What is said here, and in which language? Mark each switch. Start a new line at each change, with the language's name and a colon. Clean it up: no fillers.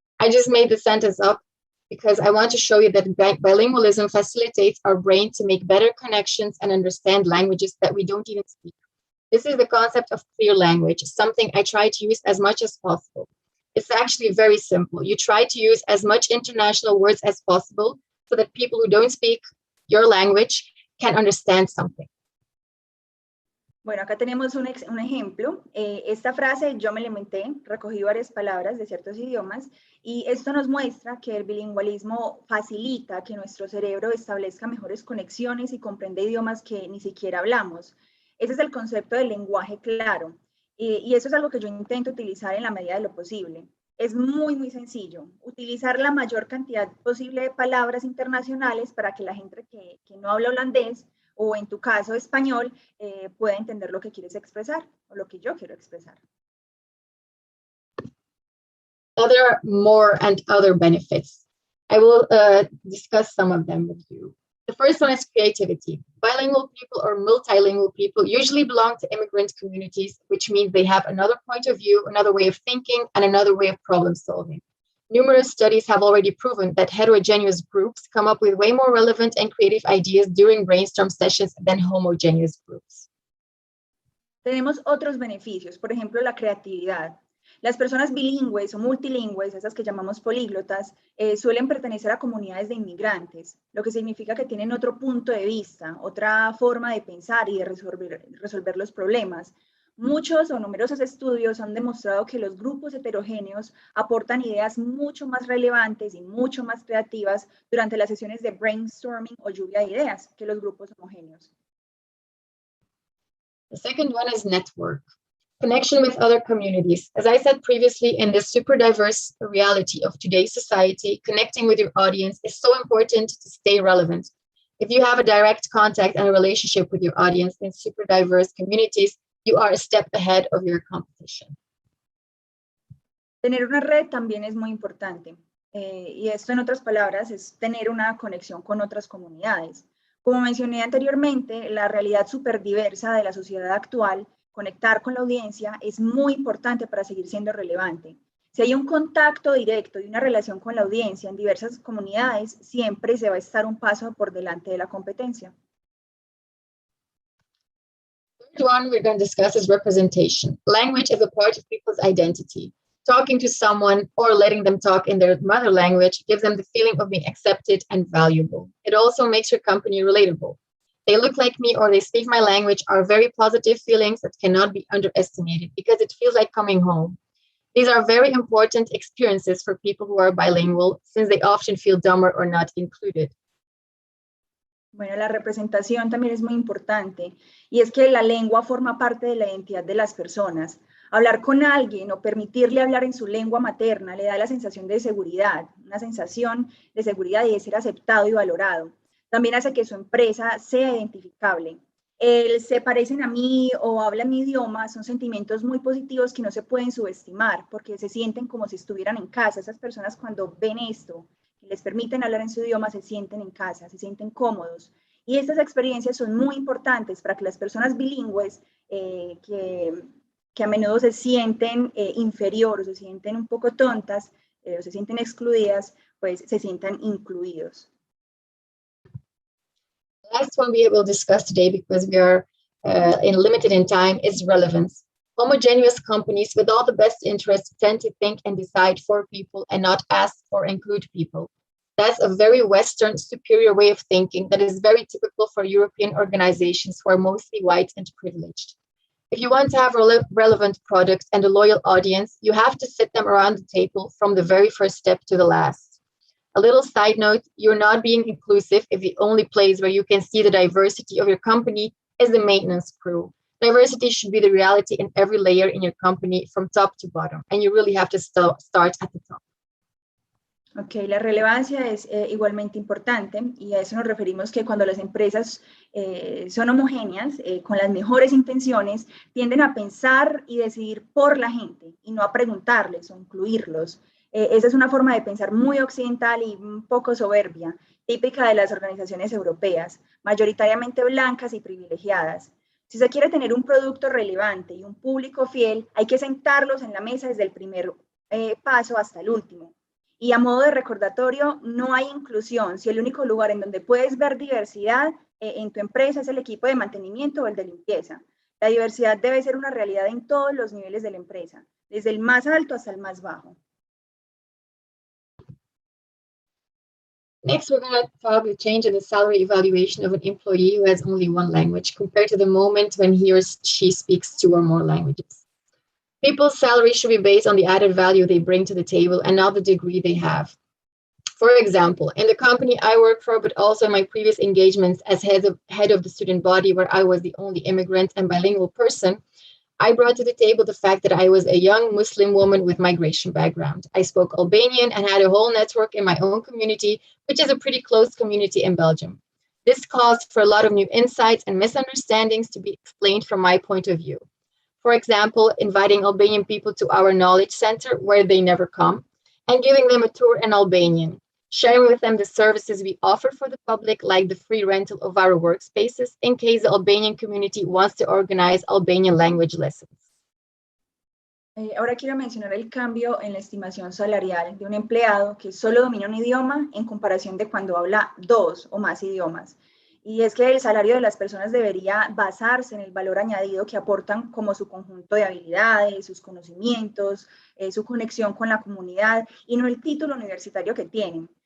English: I just made the sentence up because I want to show you that bilingualism facilitates our brain to make better connections and understand languages that we don't even speak. This is the concept of clear language, something I try to use as much as possible. It's actually very simple. You try to use as much international words as possible so that people who don't speak your language can understand something.
Spanish: Bueno, acá tenemos un ejemplo. Esta frase yo me la inventé, recogí varias palabras de ciertos idiomas y esto nos muestra que el bilingüismo facilita que nuestro cerebro establezca mejores conexiones y comprenda idiomas que ni siquiera hablamos. Ese es el concepto del lenguaje claro y eso es algo que yo intento utilizar en la medida de lo posible. Es muy sencillo, utilizar la mayor cantidad posible de palabras internacionales para que la gente que no habla holandés o en tu caso español, pueda entender lo que quieres expresar o lo que yo quiero expresar.
English: Other more and other benefits. I will discuss some of them with you. The first one is creativity. Bilingual people or multilingual people usually belong to immigrant communities, which means they have another point of view, another way of thinking, and another way of problem solving. Numerous studies have already proven that heterogeneous groups come up with way more relevant and creative ideas during brainstorm sessions than homogeneous groups.
Spanish: Tenemos otros beneficios, por ejemplo, la creatividad. Las personas bilingües o multilingües, esas que llamamos políglotas, suelen pertenecer a comunidades de inmigrantes, lo que significa que tienen otro punto de vista, otra forma de pensar y de resolver los problemas. Muchos o numerosos estudios han demostrado que los grupos heterogéneos aportan ideas mucho más relevantes y mucho más creativas durante las sesiones de brainstorming o lluvia de ideas que los grupos homogéneos.
English: The second one is network. Connection with other communities. As I said previously, in this super diverse reality of today's society, connecting with your audience is so important to stay relevant. If you have a direct contact and a relationship with your audience in super diverse communities, you are a step ahead of your competition.
Spanish: Tener una red también es muy importante. Y esto, en otras palabras, es tener una conexión con otras comunidades. Como mencioné anteriormente, la realidad súper diversa de la sociedad actual, conectar con la audiencia, es muy importante para seguir siendo relevante. Si hay un contacto directo y una relación con la audiencia en diversas comunidades, siempre se va a estar un paso por delante de la competencia.
English: The third one we're going to discuss is representation. Language is a part of people's identity. Talking to someone or letting them talk in their mother language gives them the feeling of being accepted and valuable. It also makes your company relatable. They look like me or they speak my language are very positive feelings that cannot be underestimated because it feels like coming home. These are very important experiences for people who are bilingual since they often feel dumber or not included.
Spanish: Bueno, la representación también es muy importante y es que la lengua forma parte de la identidad de las personas. Hablar con alguien o permitirle hablar en su lengua materna le da la sensación de seguridad, una sensación de seguridad y de ser aceptado y valorado. También hace que su empresa sea identificable. El se parecen a mí o hablan mi idioma son sentimientos muy positivos que no se pueden subestimar porque se sienten como si estuvieran en casa. Esas personas cuando ven esto, que les permiten hablar en su idioma, se sienten en casa, se sienten cómodos. Y estas experiencias son muy importantes para que las personas bilingües que a menudo se sienten inferior o se sienten un poco tontas o se sienten excluidas, pues se sientan incluidos.
English: The last one we will discuss today, because we are limited in time, is relevance. Homogeneous companies with all the best interests tend to think and decide for people and not ask or include people. That's a very Western, superior way of thinking that is very typical for European organizations who are mostly white and privileged. If you want to have relevant products and a loyal audience, you have to sit them around the table from the very first step to the last. A little side note, you're not being inclusive if the only place where you can see the diversity of your company is the maintenance crew. Diversity should be the reality in every layer in your company from top to bottom, and you really have to start at the top.
Spanish: Ok, la relevancia es igualmente importante y a eso nos referimos que cuando las empresas son homogéneas, con las mejores intenciones, tienden a pensar y decidir por la gente y no a preguntarles o incluirlos. Esa es una forma de pensar muy occidental y un poco soberbia, típica de las organizaciones europeas, mayoritariamente blancas y privilegiadas. Si se quiere tener un producto relevante y un público fiel, hay que sentarlos en la mesa desde el primer paso hasta el último. Y a modo de recordatorio, no hay inclusión si el único lugar en donde puedes ver diversidad en tu empresa es el equipo de mantenimiento o el de limpieza. La diversidad debe ser una realidad en todos los niveles de la empresa, desde el más alto hasta el más bajo.
English: Next, we're going to talk the change in the salary evaluation of an employee who has only one language compared to the moment when he or she speaks two or more languages. People's salary should be based on the added value they bring to the table and not the degree they have. For example, in the company I work for, but also in my previous engagements as head of the student body, where I was the only immigrant and bilingual person, I brought to the table the fact that I was a young Muslim woman with migration background. I spoke Albanian and had a whole network in my own community, which is a pretty close community in Belgium. This caused for a lot of new insights and misunderstandings to be explained from my point of view. For example, inviting Albanian people to our knowledge center where they never come and giving them a tour in Albanian, sharing with them the services we offer for the public, like the free rental of our workspaces in case the Albanian community wants to organize Albanian language lessons.
Spanish: Ahora quiero mencionar el cambio en la estimación salarial de un empleado que solo domina un idioma en comparación de cuando habla dos o más idiomas. Y es que el salario de las personas debería basarse en el valor añadido que aportan como su conjunto de habilidades, sus conocimientos, su conexión con la comunidad y no el título universitario que tienen.